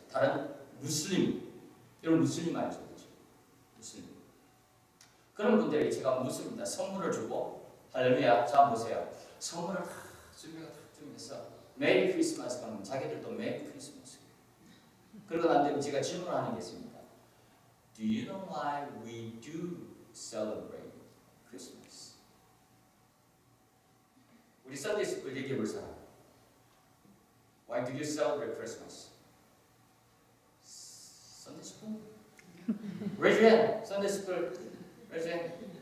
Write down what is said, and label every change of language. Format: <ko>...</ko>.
<ko>다른 무슬림, 여러분 무슬림 알죠? 그렇죠? 무슬림. 그런 분들에게 제가 묻습니다. 선물을 주고, 할렐루야, 자 보세요. 선물을 다 준비해서 메리 크리스마스 하면 자기들도 메리 크리스마스. 그러고 난 다음에 제가 질문하는 게 있습니다.</ko> <en>Do you know why we do celebrate Christmas?</en> <ko>우리 썬데이 스쿨 얘기해 볼 사람.</ko> <en>Why do you celebrate Christmas? Sunday school? Raise your hand. Sunday school. Raise your hand.</en>